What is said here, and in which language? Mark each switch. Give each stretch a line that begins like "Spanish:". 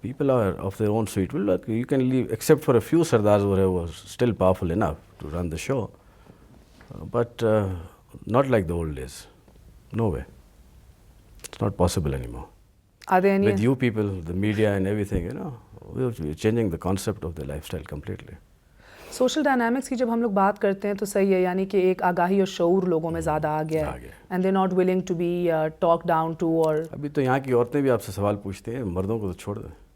English: People are of their own sweet will. You can leave, except for a few Sardars who were still powerful enough to run the show. But not like the old days. No way. It's not possible anymore. Are there any? With you people, the media and everything, we're changing the concept of their lifestyle completely.
Urdu: Social dynamics کی جب ہم لوگ بات کرتے ہیں تو صحیح ہے, یعنی کہ ایک آگاہی اور شعور لوگوں میں زیادہ آ گیا ہے.
English: And they not willing to be talk down to.
Urdu: اور ابھی تو یہاں کی عورتیں بھی آپ سے سوال پوچھتے ہیں, مردوں کو تو چھوڑ دیں.